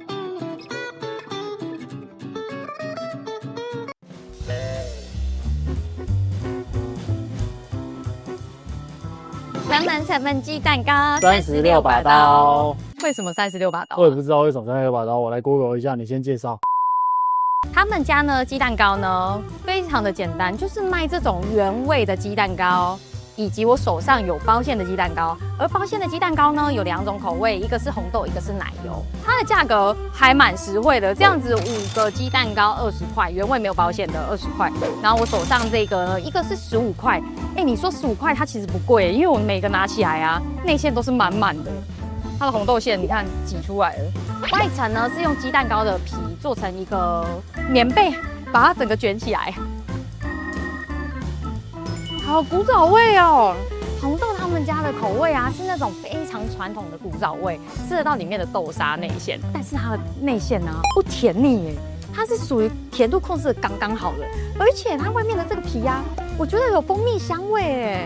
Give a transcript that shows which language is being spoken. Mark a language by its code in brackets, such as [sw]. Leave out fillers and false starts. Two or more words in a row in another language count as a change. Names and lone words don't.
[zh] 成本雞蛋糕 36把刀。為什麼36把刀？我也不知道為什麼36把刀，我來 Google 一下，你先介紹。他們家呢雞蛋糕呢非常的簡单，就是賣這種原味的雞蛋糕，以及我手上有包餡的雞蛋糕。而包餡的雞蛋糕呢有2種口味，一個是紅豆，一個是奶油。它的價格還蠻實惠的，這樣子5個雞蛋糕20塊，原味沒有包餡的20塊。然後我手上這個呢，一個是15塊。哎，你說15塊它其實不貴，因為我每個拿起來啊，內餡都是滿滿的。它的紅豆餡你看擠出來了，外層呢是用雞蛋糕的皮做成一個棉被，把它整個捲起來，好古早味哦。紅豆他們家的口味啊是那種非常傳統的古早味，吃得到裡面的豆沙內餡，但是它的內餡呢不甜膩耶，它是屬於甜度控制的刚剛好的，而且它外面的這個皮啊，我覺得有蜂蜜香味耶。